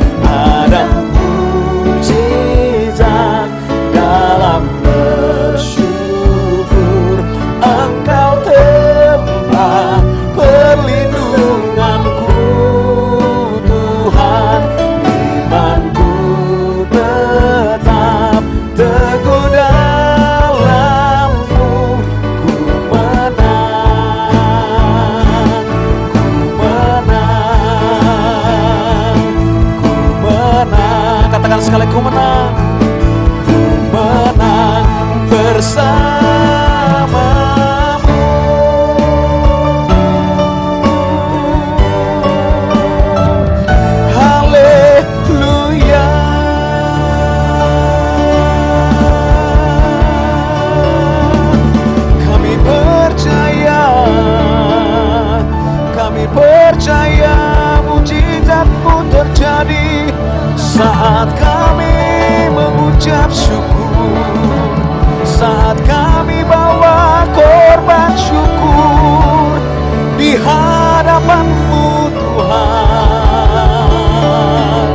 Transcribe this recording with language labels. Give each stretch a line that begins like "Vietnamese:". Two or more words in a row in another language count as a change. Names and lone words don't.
Indonesian: Ada mujizat dalam bersyukur. Engkau tempat perlindunganku, Tuhan. Imanku tetap teguh dalam-Mu. Ku menang, ku menang, ku menang. Katakan sekali, ku menang. Ku menang bersamamu. Haleluya. Kami percaya mujizat-Mu terjadi saat kami mengucap syukur, saat kami bawa korban syukur di hadapan-Mu Tuhan.